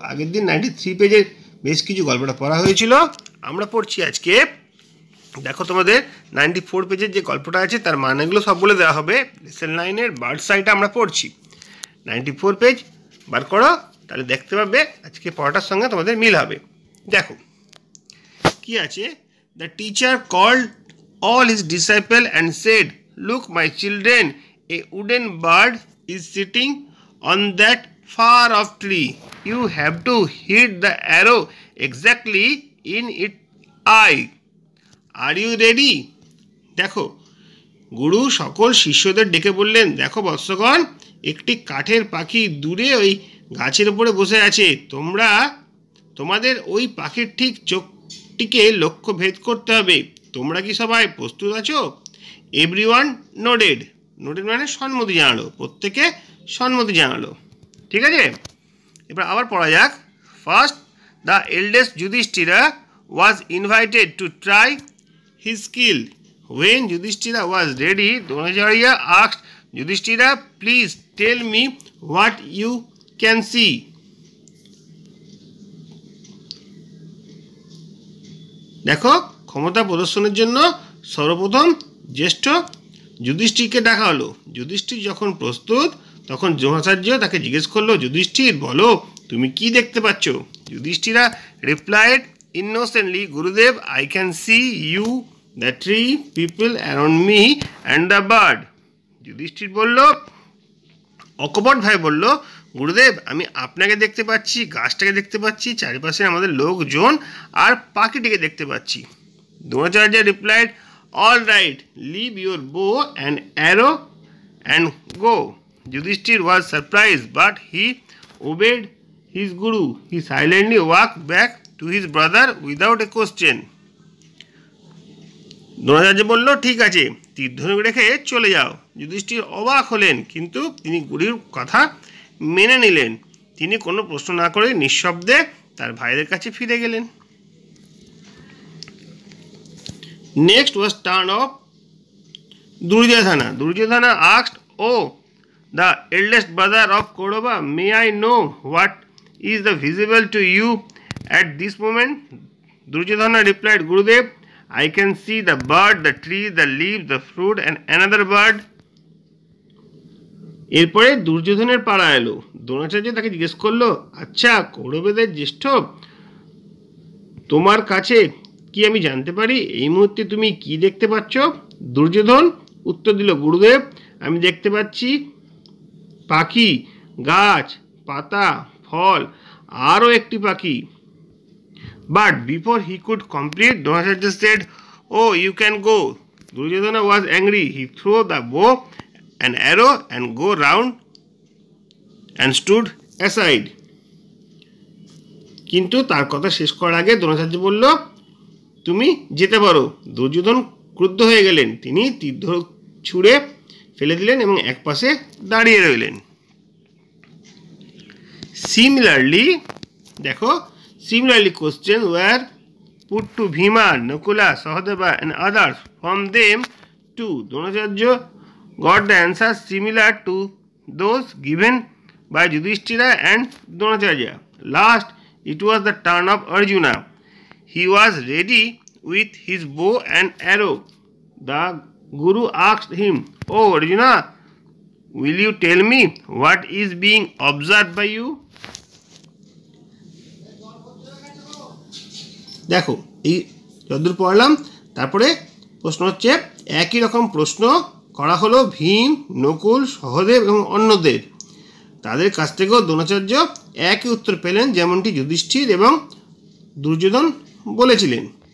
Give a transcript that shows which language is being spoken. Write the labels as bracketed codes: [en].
[bn] আগের দিন 93 পেজের বেশ কিছু গল্পটা পড়া হয়েছিল। আমরা পড়ছি আজকে। দেখো তোমাদের 94 পেজের যে গল্পটা আছে তার মানেগুলো সব বলে দেওয়া হবে। লেসন 9-এর বার্ড সাইটা আমরা পড়ছি। 94 পেজ বার করো, তাহলে দেখতে পাবে আজকে পড়াটার সঙ্গে তোমাদের মিল হবে। দেখো কি আছে। [en] The teacher called all his disciples and said, "Look, my children, a wooden bird is sitting on that far off tree. You have to hit the arrow exactly in its eye. Are you ready?" [bn] দেখো গুরু সকল শিষ্যদের ডেকে বললেন, দেখো বৎসগণ, একটি কাঠের পাখি দূরে ওই গাছের উপরে বসে আছে। তোমাদের ওই পাখির ঠিক চোখটিকে লক্ষ্য ভেদ করতে হবে। তোমরা কি সবাই প্রস্তুত আছো? [en] Everyone nodded. [bn] নোডেড মানে সম্মতি জানালো, প্রত্যেকে সম্মতি জানালো। ঠিক আছে, এবার আবার পড়া যাক। [en] First, the eldest Yudhishthira was invited to try his skill. When Yudhishthira was ready, Dronacharya asked Yudhishthira, "Please tell me what you can see." [bn] দেখো ক্ষমতা প্রদর্শনের জন্য সর্বপ্রথম জ্যেষ্ঠ যুধিষ্ঠিরকে ডাকা হলো। যুধিষ্ঠির যখন প্রস্তুত তখন দ্রোণাচার্য তাকে জিজ্ঞেস করলো, যুধিষ্ঠির বলো তুমি কি দেখতে পাচ্ছ? [en] Yudhishthira replied innocently, Gurudev, I can see you, the tree, people around me and the bird. [bn] Yudhishthir বলল, অকপট ভাই বলল, গুরুদেব আমি আপনাকে দেখতে পাচ্ছি, গাছটাকে দেখতে পাচ্ছি, চারিপাশে আমাদের লোকজন আর পাখিটিকে দেখতে পাচ্ছি। [en] Dronacharya replied, all right, leave your bow and arrow and go. Yudhishthira was surprise but he obeyed his guru. He silently walk back to his brother without a question. [bn] Dronacharya বলল, ঠিক আছে, তীরধনুক রেখে চলে যাও। যুধিষ্ঠির অবাক হলেন, কিন্তু তিনি গুরুর কথা মেনে নিলেন। তিনি কোনো প্রশ্ন না করে নিঃশব্দে তার ভাইদের কাছে ফিরে গেলেন। [en] Next was turn of Duryodhana. Duryodhana asked, oh the eldest brother of Kaurava, may I know what is the visible to you at this moment? Duryodhana replied, Gurudev, I can see the bird, the tree, the leaf, the fruit and another bird. [bn] এরপরে দুর্যোধনের পালা এলো। দ্রোণাচার্য তাকে জিজ্ঞেস করলো, আচ্ছা কৌরবদের জ্যেষ্ঠ, তোমার কাছে কি আমি জানতে পারি এই মুহূর্তে তুমি কি দেখতে পাচ্ছ? দুর্যোধন উত্তর দিল, গুরুদেব, আমি দেখতে পাচ্ছি পাখি, গাছ, পাতা, ফল, আরও একটি পাখি। [en] But before he could complete, Dronacharya said, "Oh, you can go." Duryodhana was angry. He threw the bow and arrow and go round and stood aside. [bn] কিন্তু তার কথা শেষ করার আগে দ্রোণাচার্য বলল, তুমি যেতে পারো। দুর্যোধন ক্রুদ্ধ হয়ে গেলেন। তিনি তীর ছুঁড়ে ফেলে দিলেন এবং এক পাশে দাঁড়িয়ে রইলেন। [en] Similarly দেখো, similarly, questions were put to Bhima, Nakula, Sahadeva and others. From them too, Dronacharya got the answers similar to those given by Yudhishthira and Dronacharya. Last, it was the turn of Arjuna. He was ready with his bow and arrow. The Guru asked him, "Oh Arjuna, will you tell me what is being observed by you?" [bn] দেখো এই যতদূর পড়লাম, তারপরে প্রশ্ন হচ্ছে একই রকম প্রশ্ন করা হলো ভীম, নকুল, সহদেব এবং অন্যদের। তাদের কাছ থেকেও দ্রোণাচার্য একই উত্তর পেলেন যেমনটি যুধিষ্ঠির এবং দুর্যোধন বলেছিলেন।